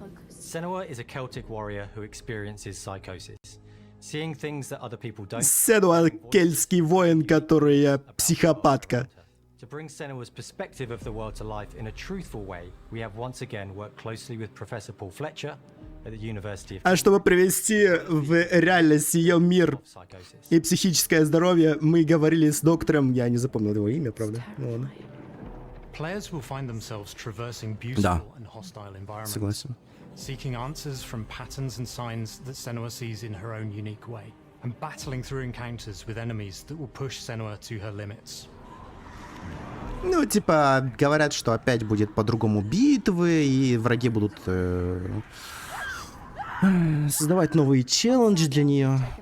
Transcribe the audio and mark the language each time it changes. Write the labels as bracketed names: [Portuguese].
[English] Senua is a Celtic warrior who experiences psychosis, seeing things that other people don't. [Russian] Senua — кельтский воин, который психопатка. [English] To bring Senua's perspective of the world to life in a truthful way, we have once again worked closely with Professor Paul Fletcher at the University of. [Russian] А чтобы привести в реальность ее мир и психическое здоровье, мы говорили с доктором, я не запомнил его имя, правда. Ну, [English] Players will find themselves traversing beautiful and hostile environments. [Russian] Согласен. [English] Seeking answers from patterns and signs that Senua sees in her own unique way, and battling through encounters with enemies that will push Senua to her limits. [Russian] Ну, типа, говорят, что опять будет по-другому битвы, и враги будут создавать новые челленджи для нее.